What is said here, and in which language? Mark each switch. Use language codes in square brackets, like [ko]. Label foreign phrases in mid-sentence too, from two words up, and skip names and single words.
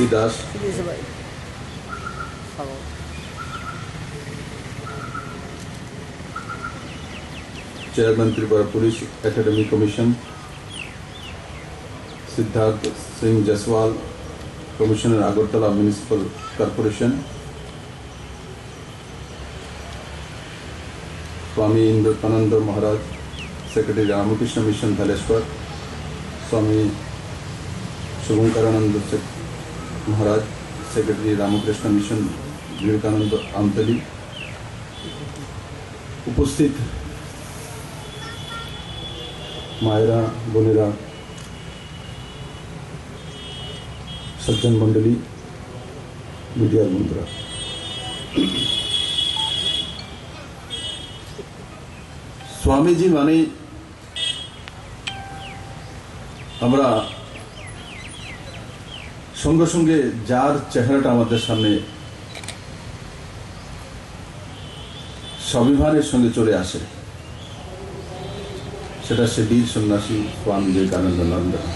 [bn] দাস, চেয়ারম্যান ত্রিপুরা পুলিশ একাডেমি কমিশন, সিদ্ধার্থ সিং জয়সওয়াল, কমিশনার আগরতলা মিউনিসিপাল কর্পোরেশন, স্বামী ইন্দ্রানন্দ মহারাজ, সেক্রেটারি রামকৃষ্ণ মিশন ধলেশ্বর, স্বামী শুভঙ্করানন্দ মহারাজ, সেক্রেটারি রামকৃষ্ণ মিশন বিবেকানন্দ আমতলী, উপস্থিত মায়েরা বোনেরা, সজ্জন মণ্ডলী, মিডিয়া বন্ধুরা, স্বামীজি মানে আমরা সঙ্গে সঙ্গে যার চেহারাটা আমাদের সামনে স্বাভিমানের সঙ্গে চলে আসে, সেটা সে বীর সন্ন্যাসী স্বামী বিবেকানন্দ নন্দ।